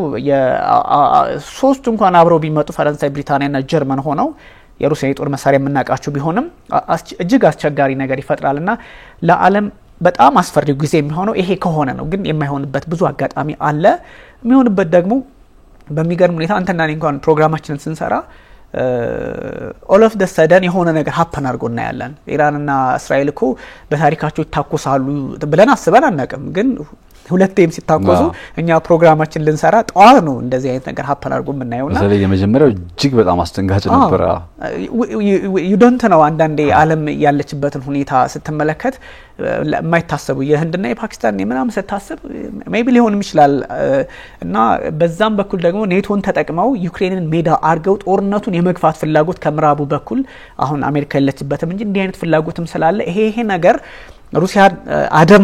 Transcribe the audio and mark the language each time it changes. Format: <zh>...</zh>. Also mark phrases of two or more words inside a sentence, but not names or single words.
<am>ሶስት እንኳን አብረው ቢመጡ ፈረንሳይ ብሪታንያና ጀርመን ሆነው የሩሲያ የጦር መሳሪያ የምናቃቸው ቢሆንም እጅግ አስቸጋሪ ነገር ይፈጥራልና ለዓለም በጣም አስፈሪው ጊዜ የሚሆነው ይሄ ከሆነ ነው ግን የማይሆንበት ብዙ አጋጣሚ አለ የሚሆንበት ደግሞ በሚገርም ሁኔታ አንተና እኔ እንኳን ፕሮግራማችንን ስንሰራ</am> <en>all of the sudden</en> <am>የሆነ ነገር happen አድርጎ እናያለን ኢራንና እስራኤል እኮ በታሪካቸው ይታኮሳሉ ብለን አስበን አናውቅም ግን ሁለቴም ሲታኮሱ እኛ ፕሮግራማችን ልንሰራ ጧት ነው እንደዚህ አይነት ነገር happen አድርጎ የምናየውና ስለዚህ የመጀመሪያው እጅግ በጣም አስደንጋጭ ነበር</am> <en>you don't know</en> <am>አንዳንዴ ዓለም ያለችበትን ሁኔታ ስትመለከት የማይታሰቡ የህንድና የፓኪስታን የምናምን ስታስብ ሜቢ ሊሆንም ይችላል እና በዛም በኩል ደግሞ ኔቶን ተጠቅመው ዩክሬንን ሜዳ አርገው ጦርነቱን የመግፋት ፍላጎት ከምራቡ በኩል አሁን አሜሪካ ያለችበትም እንጂ እንዲህ አይነት ፍላጎትም ስላለ ይሄ ነገር ሩሲያ አደም</am>